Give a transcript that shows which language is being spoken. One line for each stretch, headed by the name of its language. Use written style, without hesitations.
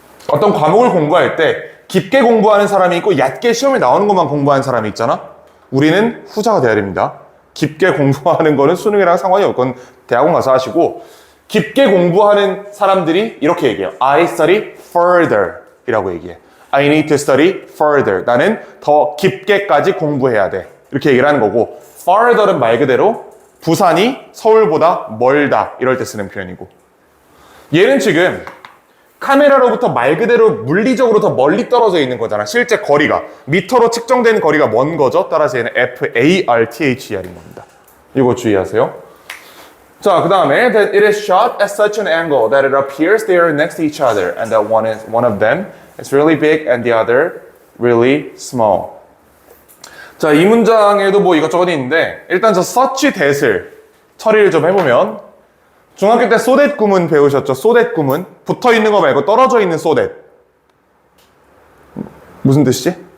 Korean: 어떤 과목을 공부할 때 깊게 공부하는 사람이 있고 얕게 시험에 나오는 것만 공부하는 사람이 있잖아. 우리는 후자가 돼야 됩니다. 깊게 공부하는 거는 수능이랑 상관이 없건 대학원 가서 하시고 깊게 공부하는 사람들이 이렇게 얘기해요.
English: I study further
Korean: 이라고 얘기해.
English: I need to study further.
Korean: 나는 더 깊게까지 공부해야 돼. 이렇게 얘기를 하는 거고 farther는 말 그대로 부산이 서울보다 멀다 이럴 때 쓰는 표현이고 얘는 지금 카메라로부터 말 그대로 물리적으로 더 멀리 떨어져 있는 거잖아. 실제 거리가 미터로 측정된 거리가 먼 거죠. 따라서 얘는 F-A-R-T-H-E-R인 겁니다. 이거 주의하세요. 자, 그 다음에
English: that it is shot at such an angle that it appears they are next to each other and that one of them is really big and the other really small.
Korean: 자, 이 문장에도 뭐 이것저것 있는데 일단 저 such that을 처리를 좀 해보면 중학교 때 so that 구문 배우셨죠? so that 구문 붙어 있는 거 말고 떨어져 있는 so that 무슨 뜻이지?